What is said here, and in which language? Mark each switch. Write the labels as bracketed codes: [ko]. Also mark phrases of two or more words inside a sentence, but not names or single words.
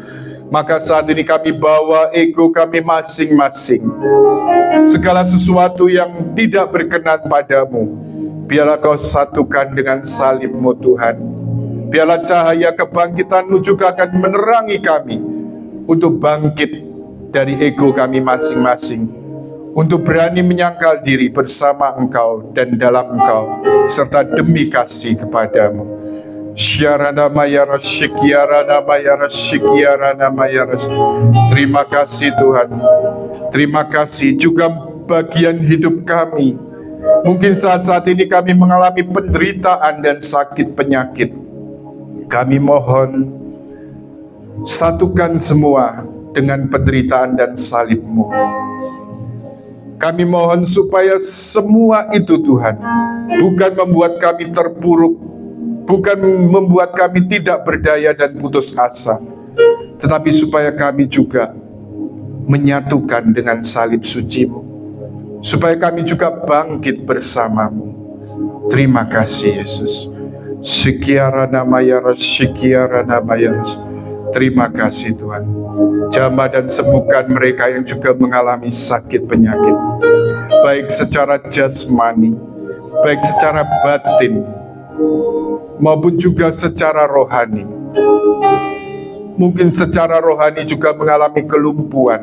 [id] Maka saat ini kami bawa ego kami masing-masing, segala sesuatu yang tidak berkenan padamu, biarlah Kau satukan dengan salib-Mu Tuhan. Biarlah cahaya kebangkitan-Mu juga akan menerangi kami untuk bangkit dari ego kami masing-masing, untuk berani menyangkal diri bersama Engkau dan dalam Engkau, serta demi kasih kepadamu. Syarana mayaras syikiarana mayaras syikiarana mayaras. Terima kasih Tuhan. Terima kasih juga bagian hidup kami. Mungkin saat-saat ini kami mengalami penderitaan dan sakit penyakit. Kami mohon satukan semua dengan penderitaan dan salib-Mu. Kami mohon supaya semua itu Tuhan bukan membuat kami terpuruk, bukan membuat kami tidak berdaya dan putus asa, tetapi supaya kami juga menyatukan dengan salib suci-Mu, supaya kami juga bangkit bersama-Mu. Terima kasih Yesus. Syikiarana mayaras syikiarana mayaras. Terima kasih Tuhan. Jamah dan sembuhkan mereka yang juga mengalami sakit penyakit, baik secara jasmani, baik secara batin, maupun juga secara rohani. Mungkin secara rohani juga mengalami kelumpuhan.